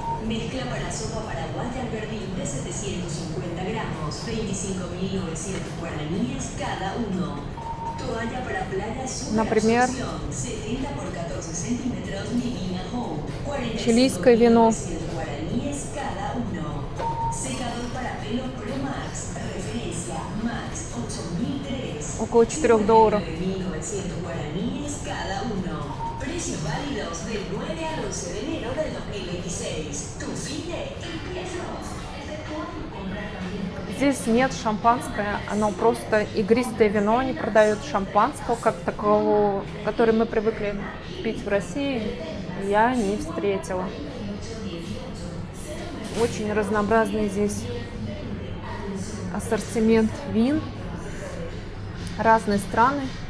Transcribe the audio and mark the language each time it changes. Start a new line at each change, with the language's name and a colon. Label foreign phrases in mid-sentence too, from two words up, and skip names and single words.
Spanish: Mezcla para sopa paraguaya verdín de 750 gramos, 25.900 guaraníes cada uno. Toalla para playa super
Russian: Например,
Spanish: absorción, 70 por 14 centímetros Divina Home,
Russian: чилийское вино.
Spanish: 45.900 guaraníes cada uno. Secador para pelo Pro Max, referencia Max 8003.
Russian: Около $4.
Spanish: 59.900 guaraníes cada uno. Precios válidos del 9 al 11 de enero del 2026. Tu fin empieza.
Russian: Здесь нет шампанское, оно просто игристое вино, они продают шампанского как такового, который мы привыкли пить в России, я не встретила. Очень разнообразный здесь ассортимент вин, разные страны.